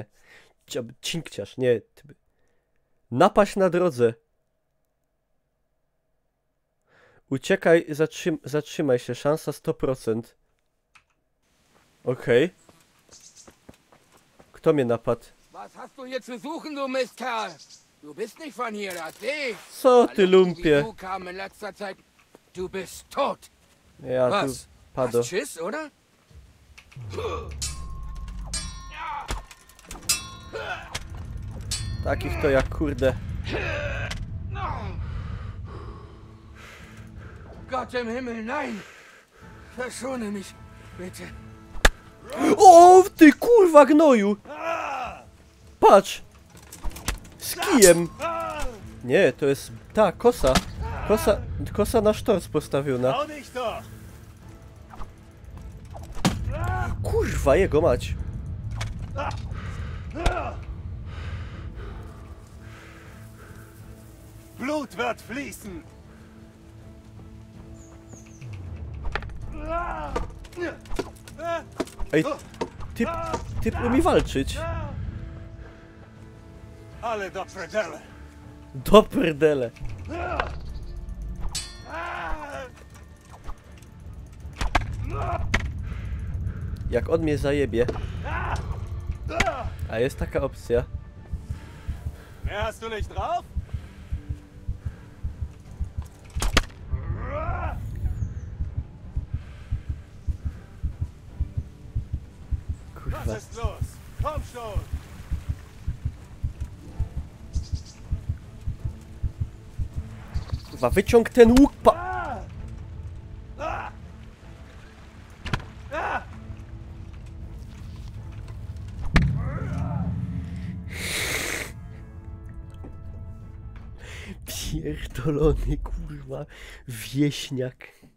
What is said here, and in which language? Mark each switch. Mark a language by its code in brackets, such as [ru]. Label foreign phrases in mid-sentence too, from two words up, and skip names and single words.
[pl] Cinkciarz, nie. Napaść na drodze. Uciekaj, zatrzymaj się, szansa 100%. Okej. Kto mnie napadł? [de] Was hast du hier zu suchen, du Mistkerl? Du bist nicht von hier, das sehe ich. [pl] Co ty, lumpie? [de] Du kam in letzter Zeit. Du bist tot. [pl] Ja, [de] was? [pl] tu pado. [de] Hast Schiss, oder? [pl] Takich to jak kurde. [de] Gott im Himmel, nein! Verschone mich, bitte. [pl] O, ty kurwa gnoju! Patrz! Z kijem! Nie, to jest ta kosa. Kosa na sztorc postawiona. Kurwa, jego mać. [de] Blut wird fließen. [pl] Ej, typ umie walczyć. [cs] Ale do predele. Do prdele. [pl] Jak on mnie zajebie. A jest taka opcja. [de] Mehr hast du nicht drauf? [pl] Kurwa. kurwa. [de] ist los? Komm schon! [pl] Kurwa, wyciąg ten łuk, Pierdolony, kurwa, wieśniak.